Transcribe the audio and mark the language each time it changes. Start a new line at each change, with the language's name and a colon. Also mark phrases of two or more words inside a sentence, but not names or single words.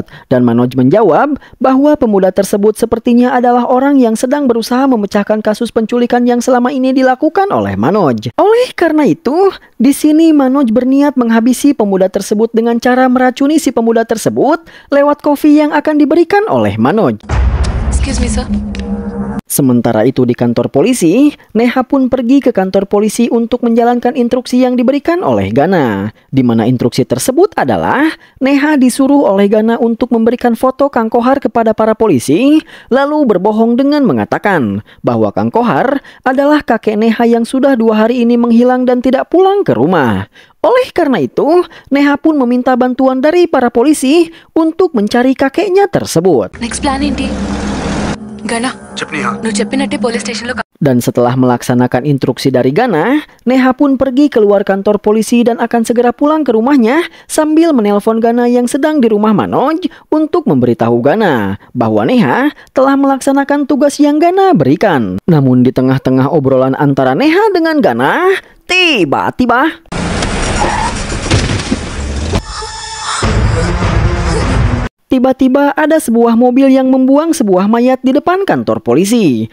Indonesian: Dan Manoj menjawab bahwa pemuda tersebut sepertinya adalah orang yang sedang berusaha memecahkan kasus penculikan yang selama ini dilakukan oleh Manoj. Oleh karena itu, di sini Manoj berniat menghabisi pemuda tersebut dengan cara meracuni si pemuda tersebut lewat kopi yang akan diberikan oleh Manoj.
English: Excuse me, sir.
Indonesian: Sementara itu di kantor polisi, Neha pun pergi ke kantor polisi untuk menjalankan instruksi yang diberikan oleh Gana. Di mana instruksi tersebut adalah Neha disuruh oleh Gana untuk memberikan foto Kang Kohar kepada para polisi, lalu berbohong dengan mengatakan bahwa Kang Kohar adalah kakek Neha yang sudah 2 hari ini menghilang dan tidak pulang ke rumah. Oleh karena itu, Neha pun meminta bantuan dari para polisi untuk mencari kakeknya tersebut.
English: Next plan
Telugu: ఏంటి? Gana, నువ్వు చెప్పినట్టే
English: police stationlo
Indonesian: Dan setelah melaksanakan instruksi dari Gana, Neha pun pergi keluar kantor polisi dan akan segera pulang ke rumahnya sambil menelpon Gana yang sedang di rumah Manoj untuk memberitahu Gana bahwa Neha telah melaksanakan tugas yang Gana berikan. Namun di tengah-tengah obrolan antara Neha dengan Gana, tiba-tiba ada sebuah mobil yang membuang sebuah mayat di depan kantor polisi.